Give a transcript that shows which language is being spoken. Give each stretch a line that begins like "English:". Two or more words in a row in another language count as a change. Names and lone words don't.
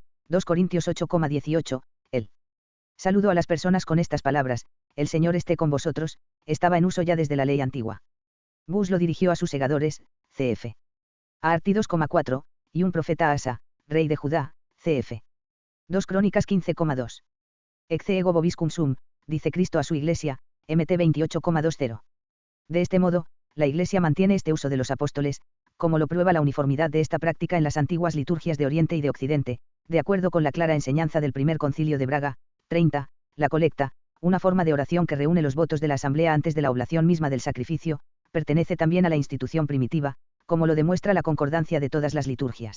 Spanish: 2 Corintios 8,18, el saludo a las personas con estas palabras: el Señor esté con vosotros, estaba en uso ya desde la ley antigua. Bus lo dirigió a sus segadores, cf. A Arti 2,4, y un profeta a Asa, rey de Judá, cf. 2 Crónicas 15,2.
Latin: Ecce ego vobiscum sum,
Spanish: dice Cristo a su iglesia, Mt 28,20. De este modo, la iglesia mantiene este uso de los apóstoles, como lo prueba la uniformidad de esta práctica en las antiguas liturgias de Oriente y de Occidente, de acuerdo con la clara enseñanza del primer concilio de Braga. 30. La colecta, una forma de oración que reúne los votos de la asamblea antes de la oblación misma del sacrificio, pertenece también a la institución primitiva, como lo demuestra la concordancia de todas las liturgias.